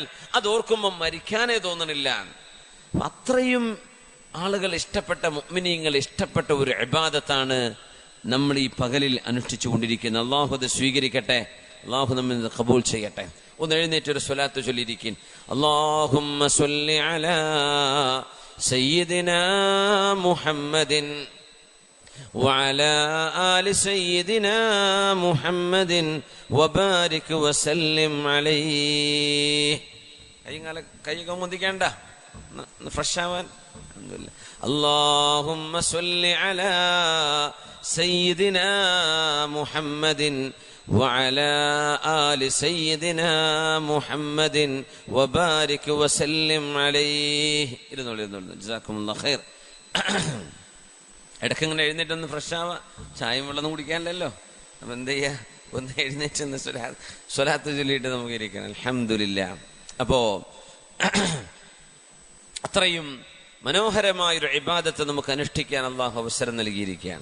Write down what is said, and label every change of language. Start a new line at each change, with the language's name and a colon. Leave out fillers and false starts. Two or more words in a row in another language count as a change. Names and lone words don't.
Malayalam: അത് ഓർക്കുമ്പോൾ മരിക്കാനേ തോന്നണില്ല. അത്രയും ആളുകൾ ഇഷ്ടപ്പെട്ട, മുഅ്മിനീങ്ങൾ ഇഷ്ടപ്പെട്ട ഒരു ഇബാദത്താണ് നമ്മൾ ഈ പകലിൽ അനുഷ്ഠിച്ചു കൊണ്ടിരിക്കുന്നത്. അള്ളാഹു അത് സ്വീകരിക്കട്ടെ, അള്ളാഹു നമ്മിൽ ഖബൂൽ ചെയ്യട്ടെ. ഒന്ന് എഴുന്നേറ്റൊരു സ്വലാത്ത് ചൊല്ലിയിരിക്കും.
Arabic: اللهم صل على سيدنا محمد وعلى آل سيدنا محمد وبارك وسلم عليه.
Malayalam: കൈകൾ മുന്തിക്കേണ്ട, ഫ്രഷ് ആവാൻ.
Arabic: اللهم صل على سيدنا محمد وعلى آل سيدنا محمد وبارك وسلم عليه. جزاكم الله خير.
Malayalam: ഇടയ്ക്ക് ഇങ്ങനെ എഴുന്നേറ്റൊന്ന് ഫ്രഷ് ആവാ, ചായയും വെള്ളം കുടിക്കാനല്ലോ. അപ്പം എന്ത് ചെയ്യാ, ഒന്ന് എഴുന്നേറ്റ് സ്വലാത്ത് ചൊല്ലിയിട്ട് നമുക്ക് ഇരിക്കണം. അൽഹംദുലില്ലാ. അപ്പോ അത്രയും മനോഹരമായൊരു ഇബാദത്ത് നമുക്ക് അനുഷ്ഠിക്കാൻ അള്ളാഹു അവസരം നൽകിയിരിക്കുകയാണ്.